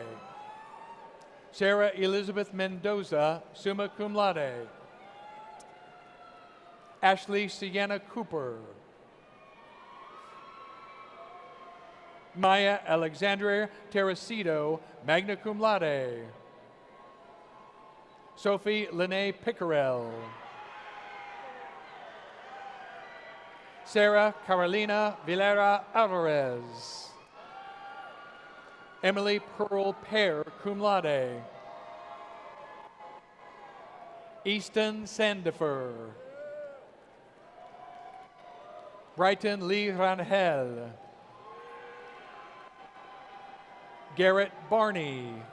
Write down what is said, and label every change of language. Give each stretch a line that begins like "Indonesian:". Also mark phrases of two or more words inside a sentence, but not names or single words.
English: Sarah Elizabeth Mendoza,
Latin: summa cum laude.
English: Ashley Sienna Cooper. Maya Alexandria Teresito,
Latin: magna cum laude.
English: Sophie Lene Pickerel. Sarah Carolina Villara Alvarez. Emily Pearl Pear,
Latin: cum laude.
English: Easton Sandifer. Brighton Lee Rangel. Garrett Barney.